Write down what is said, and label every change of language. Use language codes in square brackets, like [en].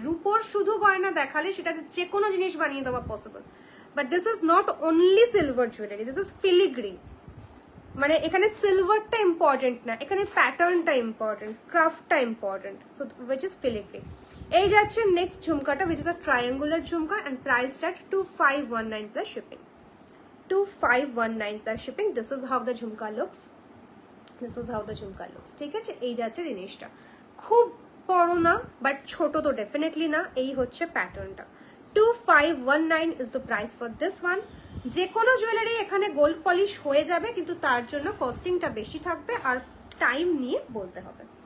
[bn] রূপোর শুধু গয়না দেখালে সেটাতে যে কোনো জিনিস বানিয়ে দেওয়া possible, [en] But this is not only silver jewellery, this is filigree. [bn] মানে এখানে সিলভারটা ইম্পর্টেন্ট না, এখানে প্যাটার্নটা important, ক্রাফটটা important, [en] So which is filigree. [bn] এই যাচ্ছে next ঝুমকাটা, [en] Which is a triangular jhumka, and price start 2519 plus shipping. 2519 plus shipping. This is how the jhumka looks. This is how the jhumka looks. [bn] ঠিক আছে? এই যাচ্ছে জিনিসটা, খুব বড় না বাট ছোট তো ডেফিনেটলি না। এই হচ্ছে প্যাটার্নটা। [en] 2519 is the price for this one. [bn] যে কোনো জুয়েলারি এখানে গোল্ড পলিশ হয়ে যাবে, কিন্তু তার জন্য কস্টিংটা বেশি থাকবে আর টাইম নিয়ে বলতে হবে।